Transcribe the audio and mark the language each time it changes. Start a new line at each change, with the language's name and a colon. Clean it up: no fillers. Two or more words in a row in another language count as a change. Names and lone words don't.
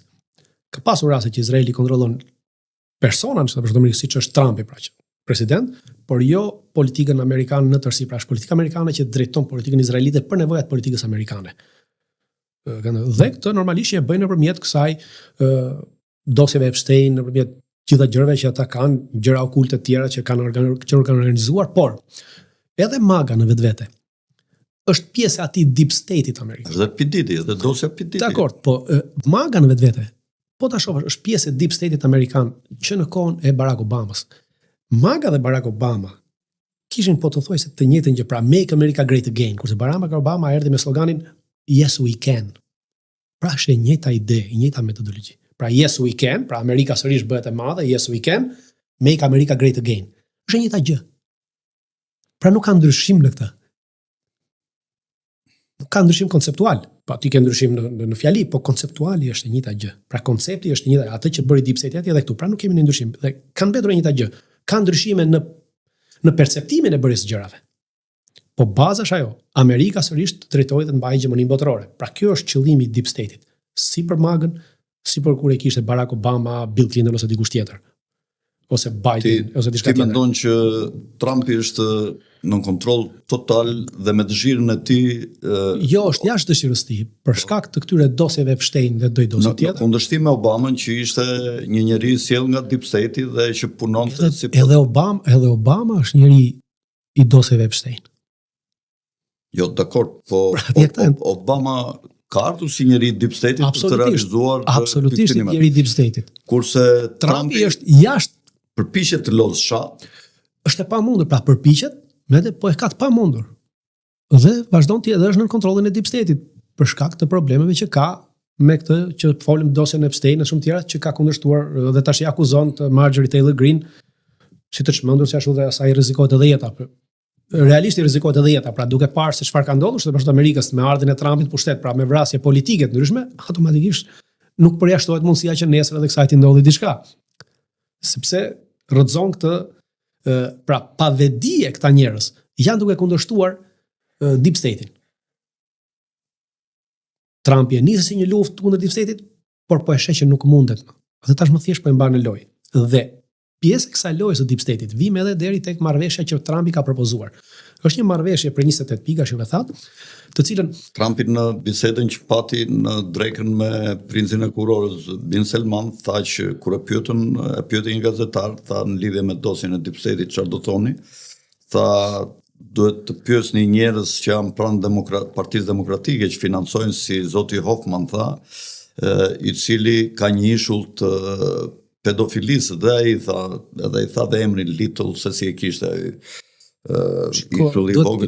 Albanian: Ka pasur raste që Izraeli kontrollon persona në Shtetet e Bashkuara të Amerikës, siç është Trumpi pra që president, por jo politikën amerikane në tërësi, pra është politika amerikane që drejton politikën izraelite për nevojat politikës amerikane. Dhe këtë normalisht e bëjnë nëpërmjet kësaj dosjeve Epstein, nëpërmjet gjitha gjërave që ata kanë, gjëra okulte të tjera që kanë organizuar, por edhe MAGA në vetvete është pjesë e atij
English: deep state-
Albanian: it amerikan. Është P. Diddy, edhe dosja P. Diddy. Dakor, po MAGA në vetvete, po ta shohësh, është pjesë e
English: deep state-
Albanian: it amerikan që në kohën e Barack Obamas. MAGA dhe Barack Obama kishin po të thuajse të njëjtën gjë, pra
English: Make America Great Again,
Albanian: kurse Barack Obama erdhi me sloganin
English: Yes we can.
Albanian: Pra është e njëjta ide, e njëjta metodologji.
English: Pra yes we can,
Albanian: pra Amerika sërish bëhet e madhe,
English: yes we can, make America great again.
Albanian: Është e njëjta gjë. Pra nuk ka ndryshim në këtë. Nuk ka ndryshim konceptual. Pa ti ke ndryshim në fjali, po konceptuali është e njëjta gjë. Pra koncepti është e njëjta, atë që bëri
English: deep state
Albanian: edhe këtu. Pra nuk kemi ndryshim. Dhe kanë mbetur e njëjta gjë. Ka ndryshime në perceptimin e bërjes së gjërave. Po baza është ajo, Amerika sërish të drejtojë dhe të mbajë hegemoninë botërore. Pra kjo është qëllimi i
English: deep state-
Albanian: it. Si për MAGA-n, si për kur e kishte Barack Obama, Bill Clinton ose dikush tjetër. Ose Biden, ose diçka tjetër. Ti mendon që Trumpi është në kontroll total dhe me dëshirën e tij jo, është jashtë dëshirës së tij, për shkak të këtyre dosjeve Epstein dhe dosje tjetër. Në kundërshtim me Obamën që ishte një njeri sjell nga
English: deep state-
Albanian: i dhe që punonte si edhe Obama është njëri i dosjeve Epstein. Jo, dakord, po Obama ka ardhur si njëri i
English: deep state-
Albanian: it për të realizuar absolutisht njëri i
English: deep state-
Albanian: it. Kurse Trumpi është jashtë, përpiqet të lodhë shat. Është e pamundur, pra përpiqet, po e ka të pamundur. Dhe vazhdon ti edhe është në kontrollin e
English: deep state-
Albanian: it për shkak të problemeve që ka me këtë që folim dosjen e Epstein e shumë tjera që ka kundërshtuar dhe tash i akuzon të Marjorie Taylor Greene si të çmendur se ashtu dhe asaj rrezikohet edhe jeta. Realisht i rrezikohet edhe jeta, pra duke parë se çfarë ka ndodhur shtetë bashkë Amerikës me ardhin e Trumpit pushtet, pra me vrasje politike të ndryshme, automatikisht nuk përjashtohet mundësia që nesër edhe kësaj të ndodhi diçka. Sepse rrëzon këtë pra pavedije këta njerëz janë duke kundërshtuar
English: deep state-
Albanian: in. Trumpi e nisi si një luftë kundër
English: deep state-
Albanian: it, por po e sheh që nuk mundet. Dhe tashmë thjesht po e mban në lojë. Dhe pjesë e kësaj lojës së
English: deep state-
Albanian: it vim edhe deri tek marrëveshja që Trumpi ka propozuar. Është një marrëveshje për 28 pika që thatë, të cilën Trumpi në bisedën që pati në drekën me princin e kurorës Bin Salman tha që kur e pyeti një gazetar, tha në lidhje me dosjen e
English: deep state-
Albanian: it çfarë do thoni, tha duhet të pyesni njerëz që janë pranë Partisë Demokratike që financojnë si zoti Hoffman tha, i cili ka një ishull të pedofilisë dhe ai tha dhe emrin Little se si e kishte ishulli i vogël.